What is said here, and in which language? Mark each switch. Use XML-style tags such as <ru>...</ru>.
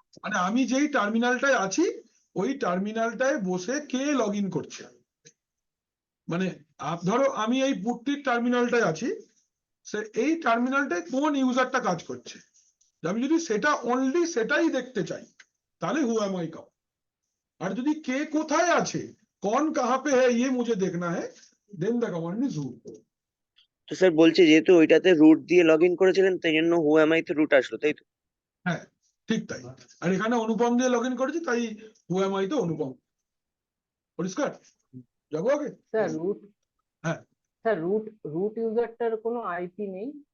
<bn>মানে আমি যেই টার্মিনালটায় আছি ওই টার্মিনালটায় বসে কে লগ ইন করছে। মানে ধরো আমি এই পুটটির টার্মিনালটায় আছি, সে এই টার্মিনালটায় কোন ইউজারটা কাজ করছে, আমি যদি সেটা অনলি সেটাই দেখতে চাই তাহলে হু এম আই কাও। আর যদি কে কোথায় আছে,</bn> <hi>कौन कहां पे है ये मुझे देखना है,</hi> <en>Then the command is who.</en> <bn>তো স্যার বলছি যেহেতু ওইটাতে রুট দিয়ে লগ ইন করেছিলেন তাই জন্য হু এম আই তে রুট আসলো, তাই তো? হ্যাঁ ঠিক তাই। আর এখানে অনুপম দিয়ে লগ ইন করেছি তাই হু এম আই তো অনুপম। পরিষ্কার যাবো আগে? স্যার রুট, হ্যাঁ স্যার রুট ইউজারটার কোনো আইপি নেই?</bn>